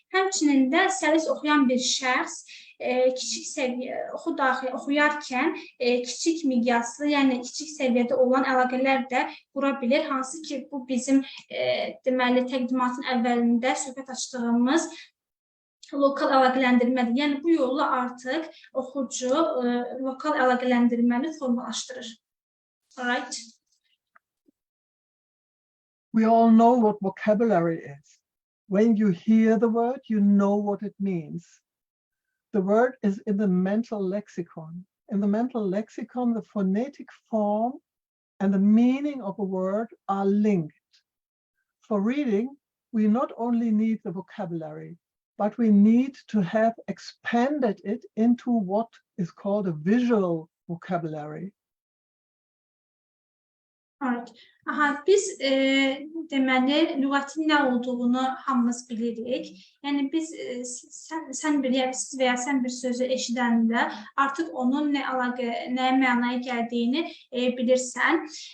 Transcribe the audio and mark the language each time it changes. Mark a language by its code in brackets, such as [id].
[az] Həmçinin də səlis oxuyan bir şəxs kiçik səviyyə oxuyarkən kiçik miqyaslı, yəni kiçik səviyyədə olan əlaqələr də qura bilir, hansı ki, bu bizim deməli təqdimatın əvvəlində söhbət açdığımız lokal əlaqələndirmədir. Yəni, bu yolla artıq oxucu lokal əlaqələndirməni formalaşdırır. [en] Alright. We all know what vocabulary is. When you hear the word, you know what it means. The word is in the mental lexicon. In the mental lexicon, the phonetic form and the meaning of a word are linked. For reading, we not only need the vocabulary, but we need to have expanded it into what is called a visual vocabulary. [tr] Evet. [az] Biz deməli lüğətin nə olduğunu hamımız bilirik. Yəni biz sən siz və ya sən bir sözü eşidəndə artıq onun nə mənaya gəldiyini bilirsən.